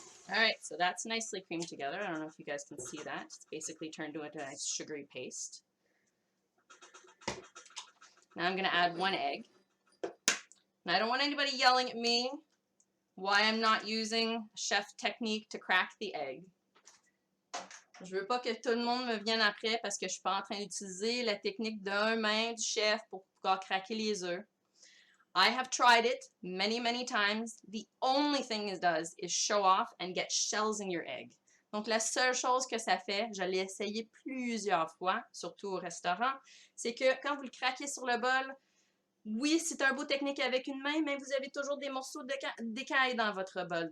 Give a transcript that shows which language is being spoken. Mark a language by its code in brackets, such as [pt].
[en] All right, so that's nicely creamed together. I don't know if you guys can see that. It's basically turned into a nice sugary paste. Now I'm going to add 1 egg. And I don't want anybody yelling at me why I'm not using chef technique to crack the egg. [fr] Je veux pas que tout le monde me vienne après parce que je suis pas en train d'utiliser la technique d'un main du chef pour pouvoir craquer les œufs. [en] I have tried it many, many times. The only thing it does is show off and get shells in your egg. [fr] Donc, la seule chose que ça fait, je l'ai essayé plusieurs fois, surtout au restaurant, c'est que quand vous le craquez sur le bol, oui, c'est un beau technique avec une main, mais vous avez toujours des morceaux d'écaille dans votre bol.